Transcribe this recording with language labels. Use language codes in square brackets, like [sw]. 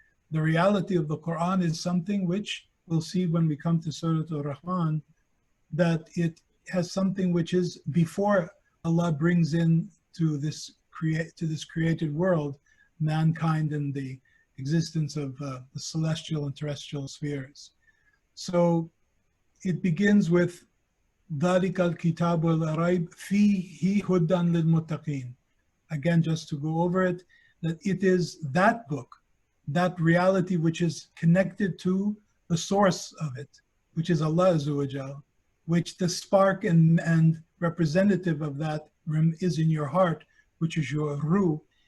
[en] The reality of the Quran is something which we'll see when we come to Surah Al-Rahman, that it has something which is before Allah brings in to this created world, mankind and the existence of the celestial and terrestrial spheres. So it begins with [ar] ذَلِكَ الْكِتَابُ الْأَرَيْبِ فِيهِ هُدًى لِلْمُتَّقِينَ. [en] Again, just to go over it, that it is that book, that reality which is connected to the source of it, which is Allah Azza wa Jal, which the spark and representative of that is in your heart, which is your ruh.